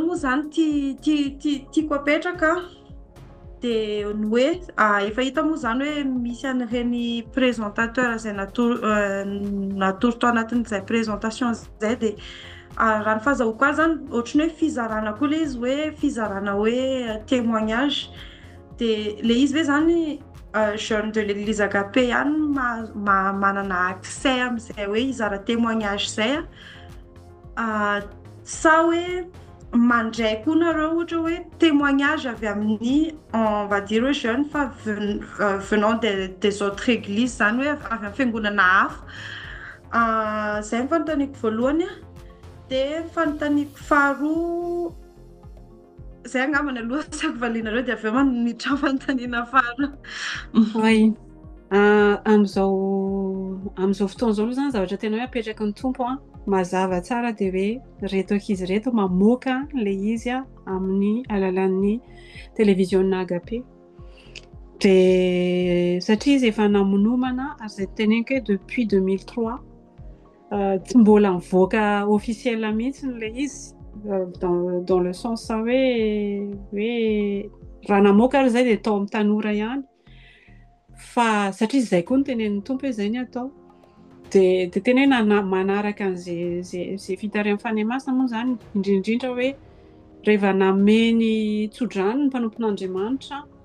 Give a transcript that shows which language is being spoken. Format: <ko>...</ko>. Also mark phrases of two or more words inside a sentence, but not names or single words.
<mg>moa izany tiako apetraka dia ny hoe efa hita moa izany hoe misy an'ireny présentateur izay natoro tao anatin'izay présentation izay dia raha ny fahazahoko azy zany ohatrany hoe fizarana koa ilay izy hoe fizarana hoe témoignage dia ilay izy ve zany</mg> <fr>jeune de l'église Agapé</fr> <mg>ihany manana accès amin'izay hoe hizara témoignage izay sa hoe mandray koa nareo ohatra hoe témoignage avy amin'ny</mg> <fr>on va dire</fr> <mg>hoe jeune fa</mg> <fr>venant des autres églises</fr> <mg>zany hoe avy amin'ny fiangonana hafa izay ny fanontaniako voalohany dia fanontaniako faharoa izay angambany aloha sako valianareo dia avy eo manitra fanontaniana faharoa. Amin'izao fotoana izao aloha zany zavatra tena hoe apetraka ny tompo mazava tsara dia hoe reto ankizy reto mamoaka ilay izy amin'ny alalan'ny télévision Agapé dia satria izy efa namonomana ary izay teneniko hoe depuis 2003 tsy mbola mivoaka officiel mihitsy ilay izy dans</mg> <fr>le sens</fr> <mg>hoe raha namoaka ary izay dia atao amin'ny tanora ihany fa satria izay koa no tenenin'ny tompo hoe izay ny atao dia tena hoe manaraka an'izay fitarian'ny fanihy-masina moa izany indrindrindra hoe rehefa nameny tsodrano ny mpanompon'Andriamanitra</mg>